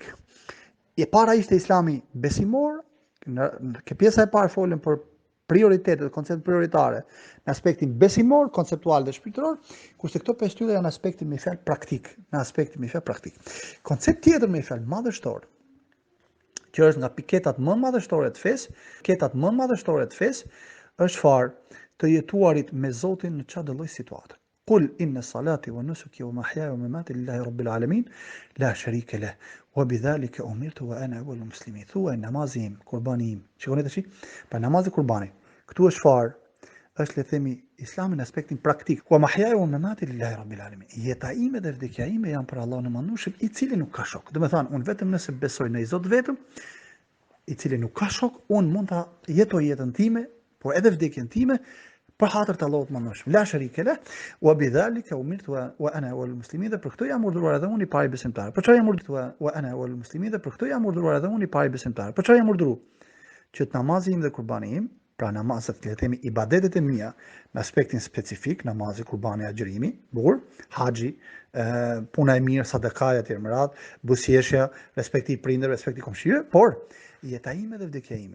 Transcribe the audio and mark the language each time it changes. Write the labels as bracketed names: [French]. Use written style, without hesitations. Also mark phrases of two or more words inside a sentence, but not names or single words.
[Albanian] E para ishte Islami besimor, në pjesa e parë folën për prioritetet, koncept prioritare, në aspektin besimor, konceptual dhe shpirtëror, kurse këto 5 shtylla janë në aspektin me fjalë praktik, Koncept tjetër me fjalë madhështor, që është nga piketat më madhështore të fesë, është farë të jetuarit me Zotin në çdo lloj situate. [Arabic] قل إن صلاتي ونسكي ومحياي ومماتي لله رب العالمين لا شريك له وبذلك أمرت وأنا أول المسلمين. [Albanian] Thuaj namazim, kurbanim. Shikoni tash, pa namazi kurbani. Këtu është farë, është le të themi Islami në aspektin praktik. [Arabic] ومحياي ومماتي لله رب العالمين. [Albanian] Jeta ime dhe vdekja ime janë për Allahun e mëndueshëm, i cili nuk ka shok. Do të thonë, unë vetëm nëse besoj në Zot vetëm, i cili nuk ka shok, unë mund ta jetoj jetën time, por edhe vdekjen time për hatër të Allahut mëndueshëm. [Arabic] لا شريك له وبذلك أمرت وأنا أول المسلمين. [Albanian] Dhe për këtë jam urdhëruar edhe unë i pari besimtar. Për çfarë jam urdhëruar [Arabic] وأنا أول المسلمين? [Albanian] Dhe për këtë jam urdhëruar edhe unë i pari besimtar. Për çfarë jam urdhëruar? që namazi im dhe kurbani im, pra namazet, le të themi ibadetet e mia, me aspektin specifik, namazi, kurbani, agjërimi, bukur, haxhi, puna e mirë, sadakaja etj. Me radhë, buzëqeshja, respekti i prindërve, respekti i komshive, por jeta ime dhe vdekja ime.